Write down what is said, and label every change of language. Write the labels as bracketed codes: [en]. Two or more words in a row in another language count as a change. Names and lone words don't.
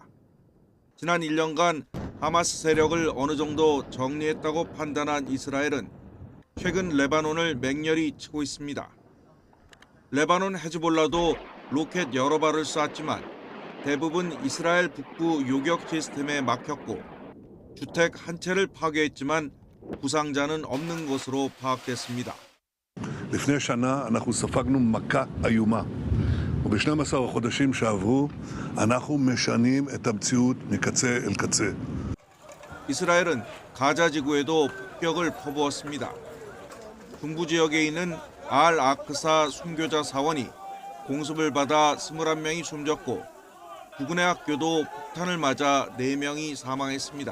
[ko] 지난 1년간 하마스 세력을 어느 정도 정리했다고 판단한 이스라엘은 최근 레바논을 맹렬히 치고 있습니다. 레바논 헤즈볼라도 로켓 여러 발을 쐈지만 대부분 이스라엘 북부 요격 시스템에 막혔고 주택 한 채를 파괴했지만 부상자는 없는 것으로 파악됐습니다. [he] לפני שנה אנחנו ספגנו מכה איומה וב-12 החודשים שעברו אנחנו משנים את המציאות מקצה אל קצה. [ko] 이스라엘은 가자 지구에도 폭격을 퍼부었습니다. 중부 지역에 있는 알 아크사 순교자 사원이 공습을 받아 21명이 숨졌고 부근의 학교도 폭탄을 맞아 4명이 사망했습니다.